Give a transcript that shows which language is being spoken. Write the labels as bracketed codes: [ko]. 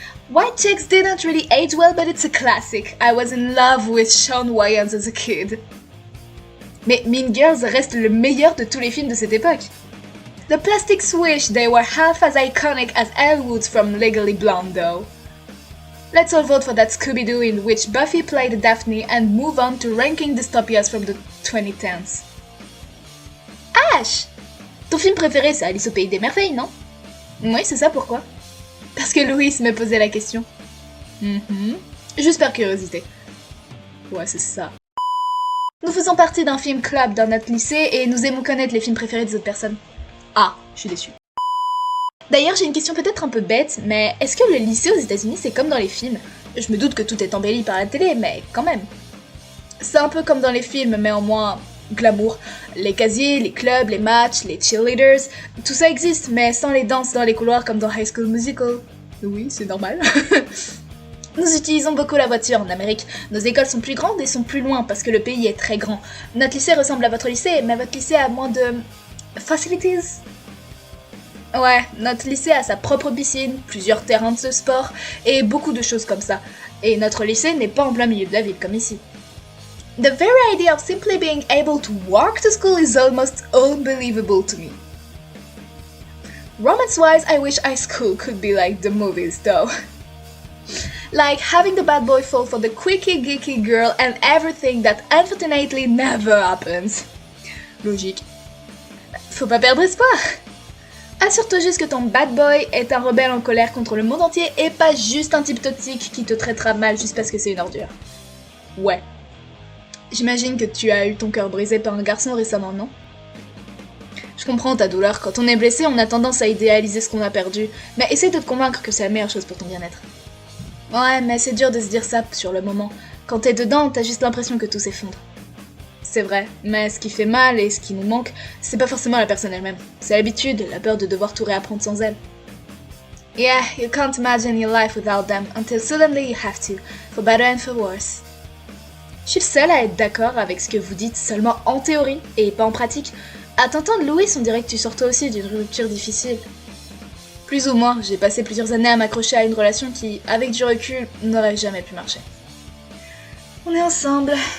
[en] White Chicks didn't really age well, but it's a classic. I was in love with Shawn Wayans as a kid. [fr] Mais Mean Girls reste le meilleur de tous les films de cette époque. [en] The Plastics wish they were half as iconic as Elle Woods from Legally Blonde, though. Let's all vote for that Scooby-Doo in which Buffy played Daphne and move on to ranking dystopias from the 2010s. Ash! [fr] Ton film préféré, c'est Alice au Pays des Merveilles, non? Oui, c'est ça, pourquoi? Parce que Louis me posait la question. Juste par curiosité. Ouais, c'est ça. Nous faisons partie d'un film club dans notre lycée et nous aimons connaître les films préférés des autres personnes. Ah, je suis déçue. D'ailleurs, j'ai une question peut-être un peu bête, mais est-ce que le lycée aux États-Unis c'est comme dans les films? Je me doute que tout est embelli par la télé, mais quand même. C'est un peu comme dans les films, mais en moins glamour. Les casiers, les clubs, les matchs, les cheerleaders, tout ça existe, mais sans les danses dans les couloirs comme dans High School Musical. Oui, c'est normal. Nous utilisons beaucoup la voiture en Amérique. Nos écoles sont plus grandes et sont plus loin parce que le pays est très grand. Notre lycée ressemble à votre lycée, mais votre lycée a moins de... facilities. Ouais, notre lycée a sa propre piscine, plusieurs terrains de sport et beaucoup de choses comme ça. Et notre lycée n'est pas en plein milieu de la ville comme ici. [en] The very idea of simply being able to walk to school is almost unbelievable to me. Romance-wise, I wish high school could be like the movies, though. Like having the bad boy fall for the quickie geeky girl and everything that unfortunately never happens. [fr] Logique. Faut pas perdre espoir. Assure-toi juste que ton bad boy est un rebelle en colère contre le monde entier et pas juste un type toxique qui te traitera mal juste parce que c'est une ordure. Ouais. J'imagine que tu as eu ton cœur brisé par un garçon récemment, non? Je comprends ta douleur. Quand on est blessé, on a tendance à idéaliser ce qu'on a perdu. Mais essaye de te convaincre que c'est la meilleure chose pour ton bien-être. Ouais, mais c'est dur de se dire ça sur le moment. Quand t'es dedans, t'as juste l'impression que tout s'effondre. C'est vrai, mais ce qui fait mal et ce qui nous manque, c'est pas forcément la personne elle-même. C'est l'habitude, la peur de devoir tout réapprendre sans elle. [en] Yeah, you can't imagine your life without them until suddenly you have to, for better and for worse. [fr] Je suis le seul à être d'accord avec ce que vous dites seulement en théorie et pas en pratique. À t'entendre, Louis, on dirait que tu sors toi aussi d'une rupture difficile. Plus ou moins, j'ai passé plusieurs années à m'accrocher à une relation qui, avec du recul, n'aurait jamais pu marcher. On est ensemble.